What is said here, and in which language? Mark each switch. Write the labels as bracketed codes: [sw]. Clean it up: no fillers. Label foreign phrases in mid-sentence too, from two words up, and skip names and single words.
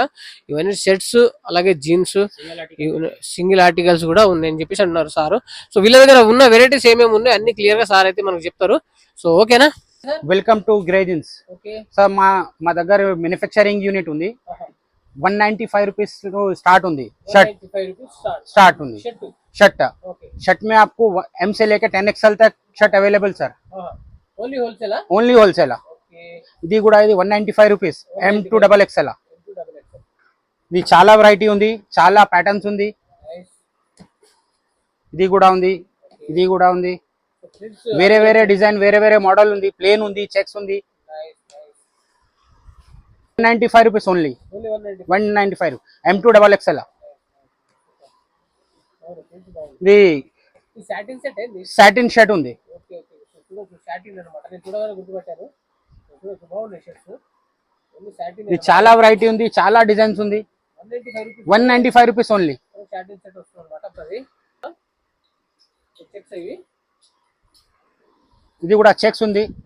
[te] ఇవన్నీ షర్ట్స్, అలాగే జీన్స్, [en] single articles [te] కూడా ఉన్నాయని చెప్పేసి అంటున్నారు సార్. సో వీళ్ళ దగ్గర ఉన్న వెరైటీస్ ఏమేమి ఉన్నాయో అన్ని క్లియర్ గా సార్ అయితే మనకు చెప్తారు. సో ఓకేనా. [en] welcome to Grey Jeans. [te] సార్ మా దగ్గర [en] manufacturing unit [te] ఉంది. [hi] 195 [en] rupees start [hi] ఉంది. स्टार्ट ఉంది शर्ट में आपको M से लेकर 10XL तक [en] shirt available sir. only wholesale. [te] ఇది కూడా ఇది [en] 195 rupees M to XXL. [te] ఇది చాలా వెరైటీ ఉంది, చాలా ప్యాటర్న్స్ ఉంది. ఇది కూడా ఉంది, ఇది కూడా ఉంది. వేరే వేరే డిజైన్, వేరే వేరే మోడల్ ఉంది. ప్లేన్ ఉంది, చెక్స్ ఉంది. [en] 195 rupees only. 195 M to XXL. [te] ఇది [en] satin shirt [te] ఉంది. ఇది చాలా వెరైటీ ఉంది, చాలా డిజైన్స్ ఉంది. [en] 195 rupees only. [te] ఇది కూడా చెక్స్ ఉంది.